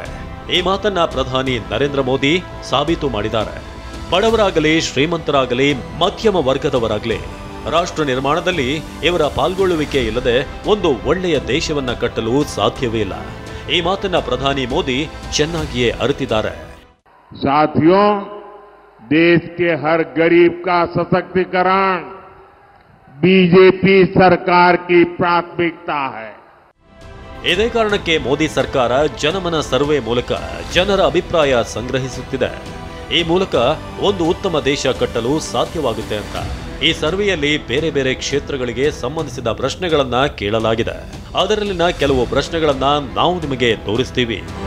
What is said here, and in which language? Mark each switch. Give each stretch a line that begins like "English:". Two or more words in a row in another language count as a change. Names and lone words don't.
Kannada: ಈ ಮಾತನ್ನ ಪ್ರಧಾನಿ ನರೇಂದ್ರ ಮೋದಿ ಸಾಬೀತು ಮಾಡಿದ್ದಾರೆ. ಬಡವರಾಗಲಿ, ಶ್ರೀಮಂತರಾಗಲಿ, ಮಧ್ಯಮ ವರ್ಗದವರಾಗಲಿ, ರಾಷ್ಟ್ರ ನಿರ್ಮಾಣದಲ್ಲಿ ಇವರ ಪಾಲ್ಗೊಳ್ಳುವಿಕೆ ಇಲ್ಲದೆ ಒಂದು ಒಳ್ಳೆಯ ದೇಶವನ್ನ ಕಟ್ಟಲು ಸಾಧ್ಯವೇ ಇಲ್ಲ. ಈ ಮಾತನ್ನ ಪ್ರಧಾನಿ ಮೋದಿ ಚೆನ್ನಾಗಿಯೇ ಅರಿತಿದ್ದಾರೆ.
Hindi: साथियों, देश के हर गरीब का सशक्तिकरण बीजेपी सरकार की प्राथमिकता है.
Kannada: ಇದೇ ಕಾರಣಕ್ಕೆ ಮೋದಿ ಸರ್ಕಾರ ಜನಮನ ಸರ್ವೆ ಮೂಲಕ ಜನರ ಅಭಿಪ್ರಾಯ ಸಂಗ್ರಹಿಸುತ್ತಿದೆ. ಈ ಮೂಲಕ ಒಂದು ಉತ್ತಮ ದೇಶ ಕಟ್ಟಲು ಸಾಧ್ಯವಾಗುತ್ತೆ ಅಂತ ಈ ಸರ್ವೆಯಲ್ಲಿ ಬೇರೆ ಬೇರೆ ಕ್ಷೇತ್ರಗಳಿಗೆ ಸಂಬಂಧಿಸಿದ ಪ್ರಶ್ನೆಗಳನ್ನ ಕೇಳಲಾಗಿದೆ. ಅದರಲ್ಲಿನ ಕೆಲವು ಪ್ರಶ್ನೆಗಳನ್ನ ನಾವು ನಿಮಗೆ ತೋರಿಸ್ತೀವಿ.